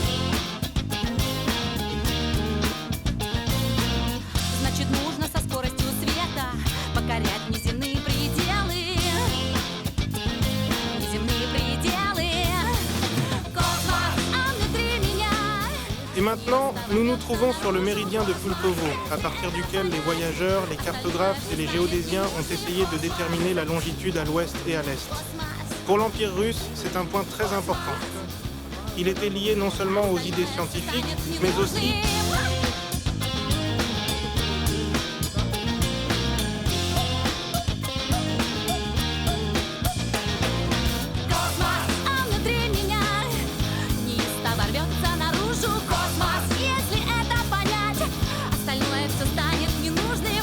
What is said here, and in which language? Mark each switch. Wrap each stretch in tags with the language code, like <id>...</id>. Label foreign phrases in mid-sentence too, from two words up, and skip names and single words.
<ru>Значит, нужно со скоростью света покорять неземные пределы. Неземные пределы. Космос, а внутри меня.</ru> <fr>Et maintenant, nous nous trouvons sur le méridien de Pulkovo, à partir duquel les voyageurs, les cartographes et les géodésiens ont essayé de déterminer la longitude à l'ouest et à l'est. Pour l'Empire russe, c'est un point très important. Il était lié non seulement aux idées scientifiques, mais aussi</fr> <ru>Космос, а внутри меня неистово рвется наружу. Космос, если это понять, остальное все станет ненужным.</ru>